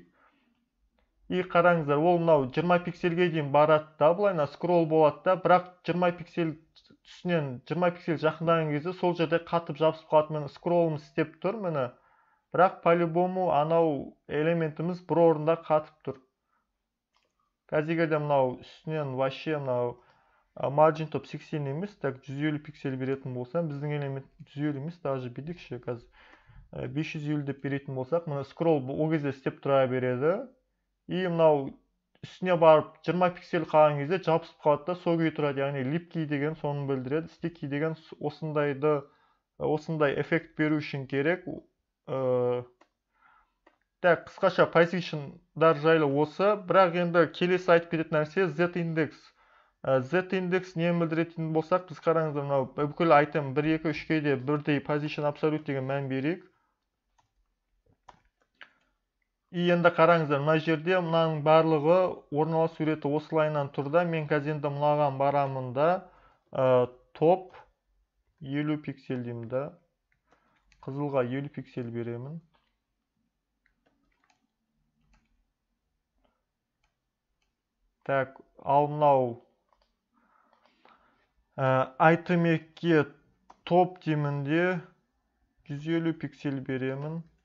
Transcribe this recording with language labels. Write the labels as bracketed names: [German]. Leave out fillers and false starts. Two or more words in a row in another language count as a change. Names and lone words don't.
[Kazakh] И қараңыздар, ол мынау 20 пиксельге дейін барады да, былайна скролл болады да, бірақ 20 пиксель үстінен 20 пиксель жақындаған кезде сол жерде қатып жабысып қалады. Мені скроллым істеп тұр, мені. Бірақ по-любому анау элементіміз бір орында қатып тұр. Қазір де мынау үстінен вообще мынау [English] margin top [Kazakh] 80 емес, так 150 пиксель беретін болсам, біздің элемент 150 емес, даже бедекші қазір 550 деп беретін болсақ, мына скролл ол кезде істеп тұра береді. И мынау үстіне барып 20 пиксель қалған кезде жабысып қалады да, сол күйі тұрады. Яғни lipky деген соны білдіреді. Sticky деген осындай эффект беру үшін керек. Так, қысқаша positionдар жайлы осы. Бірақ енді келесі айтып кететін нәрсе z-индекс. Z индекс нені білдіретін болсақ, біз қараңыздар, мынау бүкіл айтем 1, 2, 3-ке де бірдей [English] position absolute [Kazakh] деген мән берейік. Енді қараңыздар, мына жерде мынаның барлығы орналасу суреті осылайынан тұрда. Мен қазір енді мынаған барамын да, топ 50 пиксель деймін да. Қызылға 50 пиксель беремін. Так, ал мынау айтемекке топ деймін де 150 пиксель беремін.